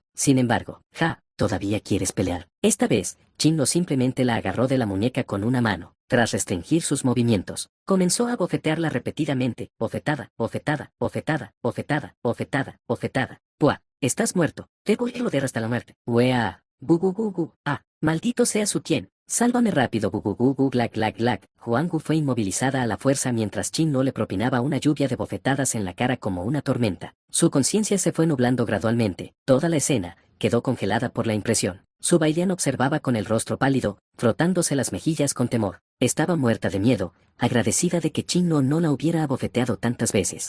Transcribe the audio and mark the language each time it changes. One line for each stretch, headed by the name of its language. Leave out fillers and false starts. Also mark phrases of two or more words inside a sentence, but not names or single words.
Spanish: Sin embargo, ¿todavía quieres pelear? Esta vez, Qin Lo simplemente la agarró de la muñeca con una mano. Tras restringir sus movimientos, comenzó a bofetearla repetidamente. Bofetada, bofetada, bofetada, bofetada, bofetada, bofetada. ¡Pua! Estás muerto. Te voy a joder hasta la muerte. ¡Wea! ¡Bu, bu, bu, bu! ¡Ah! ¡Maldito sea su Tien! ¡Sálvame rápido! ¡Bu, bu, bu, bu! ¡Glac, glac, glac! Huang Wu fue inmovilizada a la fuerza mientras Qin Lo le propinaba una lluvia de bofetadas en la cara como una tormenta. Su conciencia se fue nublando gradualmente. Toda la escena quedó congelada por la impresión. Su bailarina observaba con el rostro pálido, frotándose las mejillas con temor. Estaba muerta de miedo, agradecida de que Qin Lo no la hubiera abofeteado tantas veces.